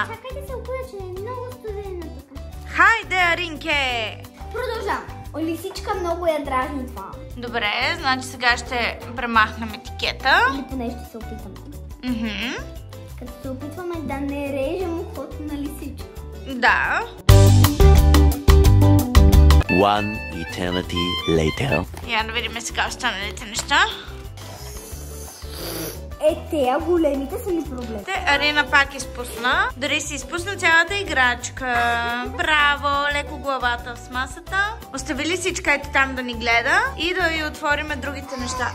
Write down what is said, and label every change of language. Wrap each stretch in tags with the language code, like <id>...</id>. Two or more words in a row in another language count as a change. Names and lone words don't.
<bg>Да, чакай да се окуя, че е много студено тук. Хайде, Аринке! Продължавам. Лисичка много я дразни това. Добре, значи сега ще премахнем етикета. Или поне ще се опитаме. Като се опитваме да не режем ухото на лисичка. Да.</bg> <en>One eternity later.</en> <bg>Я да видим сега останалите неща. Тея големите са ми проблем. Арина пак изпусна. Дори си изпусна цялата играчка. Браво! Леко главата в масата. Остави лисичка ето там да ни гледа и да й отвориме другите неща.</bg>